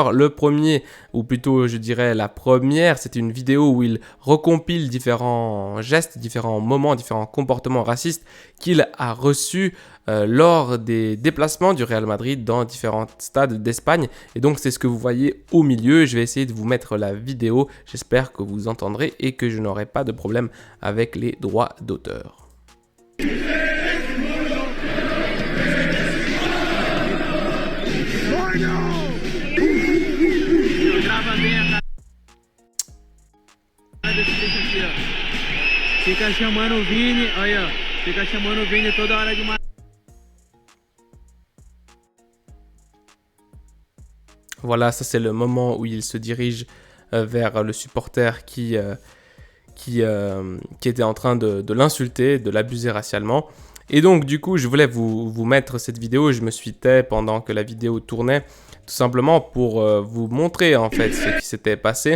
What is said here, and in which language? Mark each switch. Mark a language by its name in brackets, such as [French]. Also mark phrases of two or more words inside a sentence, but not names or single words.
[French] Le premier, ou plutôt je dirais la première, c'était une vidéo où il recompile différents gestes, différents moments, différents comportements racistes qu'il a reçus lors des déplacements du Real Madrid dans différents stades d'Espagne. Et donc c'est ce que vous voyez au milieu. Je vais essayer de vous mettre la vidéo. J'espère que vous entendrez et que je n'aurai pas de problème avec les droits d'auteur. [Portuguese] Fica chamando o Vini, olha, fica chamando o Vini toda hora de uma. [French] Voilà, ça c'est le moment où il se dirige vers le supporter qui était en train de l'insulter, de l'abuser racialement. Et donc du coup, je voulais vous mettre cette vidéo. Je me suis tait pendant que la vidéo tournait, tout simplement pour vous montrer en fait ce qui s'était passé.